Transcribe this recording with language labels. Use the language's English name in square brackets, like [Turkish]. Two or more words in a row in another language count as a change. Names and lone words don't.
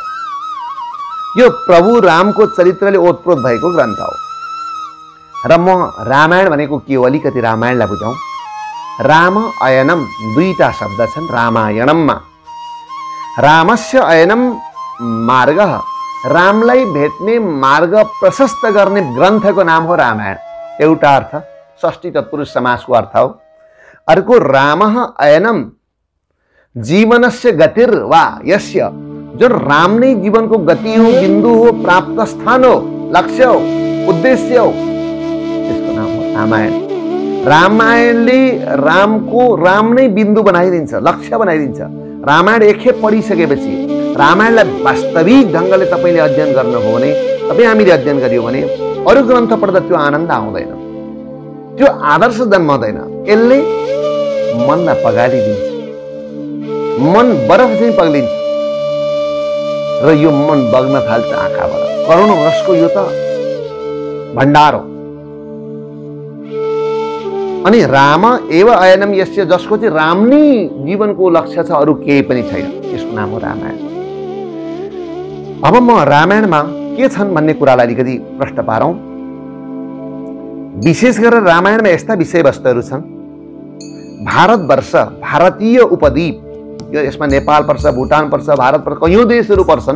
[Nepali] यो प्रभु रामको चरित्रले ओतप्रोत भएको ग्रन्थ हो र म रामायण भनेको के हो अलिकति रामायणलाई बुझाउँ। राम अयनम दुईटा शब्द छन् रामायणममा। [Sanskrit] रामस्य अयनम मार्ग, [Nepali] रामलाई भेट्ने मार्ग प्रशस्त गर्ने ग्रन्थको नाम हो रामायण। एउटा अर्थ षष्ठी तत्पुरुष समासको अर्थ हो। [Sanskrit] अर्को रामः अयनम जीवनस्य गतिर् वा यस्य, [Nepali] जो राम नै जीवनको गति हो, बिन्दु हो, प्राप्त स्थान हो, लक्ष्य हो, उद्देश्य हो, त्यसको नाम हो रामायण। रामायणले राम नै बिन्दु बनाइदिन्छ, लक्ष्य बनाइदिन्छ। रामायण एकखेप पढिसकेपछि रामायणलाई वास्तविक ढङ्गले तपाईँले अध्ययन गर्नुभयो भने, हामीले अध्ययन गरियो भने अरू ग्रन्थ पढ्दा त्यो आनन्द आउँदैन, त्यो आदर्श जन्मदैन। यसले मनलाई पगालिदिन्छ, मन बरफ चाहिँ पग्लिन्छ र यो मन बग्न थाल्छ आँखाबाट। करोडौं रसको यो त भण्डार हो। [Sanskrit] अनि राम एव अयनम यस्य, [Nepali] जसको चाहिँ राम नै जीवनको लक्ष्य छ, अरू केही पनि छैन, यसको नाम हो रामायण। अब म रामायणमा के छन् भन्ने कुरालाई अलिकति प्रश्न पारौँ। विशेष गरेर रामायणमा यस्ता विषयवस्तुहरू छन्। भारतवर्ष, भारतीय उपद्वीप, यो यसमा नेपाल पर्छ, भुटान पर्छ, भारत पर्छ, कयौं देशहरू पर्छन्।